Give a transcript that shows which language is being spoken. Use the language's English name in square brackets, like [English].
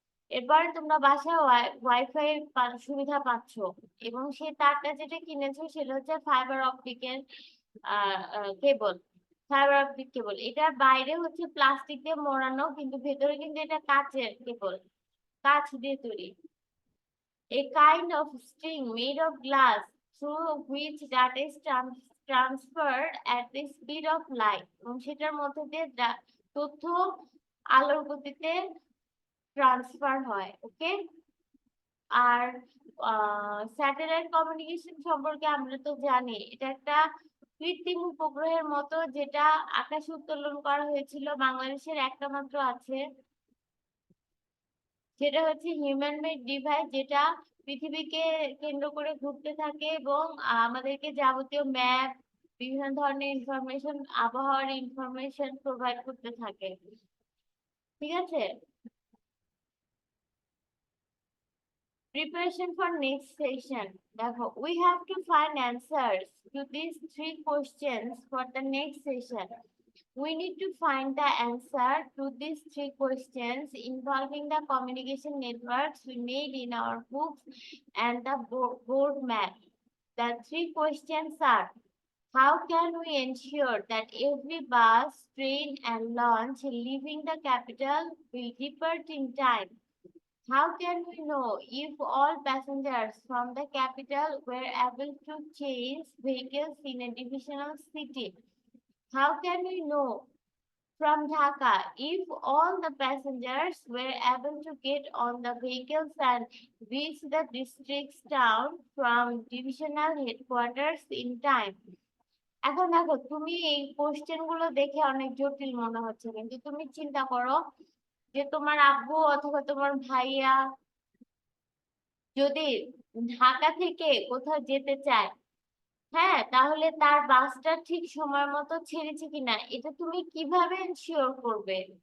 [Bangla] এরপরে তোমরা বাসায় ওয়াইফাই সুবিধা পাচ্ছ, এবং সেই তারটা যেটা কিনেছো সেটা হচ্ছে ফাইবার অপটিকের কেবল, ফাইবার অপটিক কেবল। এটার বাইরে হচ্ছে প্লাস্টিক দিয়ে মোড়ানো, কিন্তু ভেতরে কিন্তু এটা কাচের কেবল, কাচ দিয়ে তৈরি। [English] A kind of string made of glass through which data is transferred at the speed of light, [Bangla] এবং সেটার মধ্যে দিয়ে তথ্য আলোর গতিতে ট্রান্সফার হয়, ওকে। আর স্যাটেলাইট কমিউনিকেশন সম্পর্কে আমরা তো জানি এটা একটা কৃত্রিম উপগ্রহের মতো, যেটা আকাশে উত্তোলন করা হয়েছিল, বাংলাদেশের একটা মাত্র আছে, সেটা হচ্ছে হিউম্যান মেড ডিভাইস, যেটা পৃথিবীকে কেন্দ্র করে ঘুরতে থাকে এবং আমাদেরকে যাবতীয় ম্যাপ, বিভিন্ন ধরনের ইনফরমেশন, আবহাওয়ার ইনফরমেশন প্রোভাইড করতে থাকে, ঠিক আছে। [English] Preparation for next session. Therefore, we have to find answers to these 3 questions for the next session. We need to find the answer to these 3 questions involving the communication networks we made in our books and the board map. The 3 questions are: how can we ensure that every bus, train, and launch leaving the capital will depart in time? How can we know if all passengers from the capital were able to change vehicles in a divisional city? How can we know from Dhaka if all the passengers were able to get on the vehicles and reach the district's town from divisional headquarters in time? [Bangla] এখন দেখো, তুমি এই question গুলো দেখে অনেক জটিল মনে হচ্ছে, কিন্তু তুমি চিন্তা করো যে তোমার আব্বু অথবা তোমার ভাইয়া যদি ঢাকা থেকে কোথাও যেতে চায়, হ্যাঁ, তাহলে তার বাসটা ঠিক সময় মতো ছেড়েছে কিনা এটা তুমি কিভাবে এনশিওর করবে?